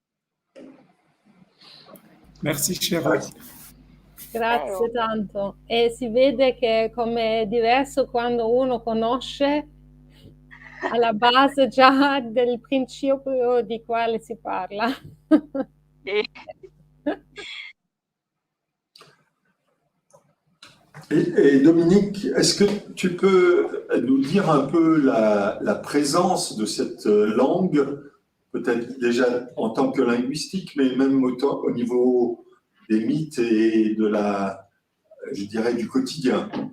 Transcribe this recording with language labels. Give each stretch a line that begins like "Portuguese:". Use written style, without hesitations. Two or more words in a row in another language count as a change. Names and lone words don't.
French: Merci, Chéra.
Italian: Grazie tanto. E si vede che come è diverso quando uno conosce alla base già del principio di quale si parla. Sì.
French: Et Dominique, est-ce que tu peux nous dire un peu la présence de cette langue, peut-être déjà en tant que linguistique, mais même au niveau des mythes et je dirais, du quotidien?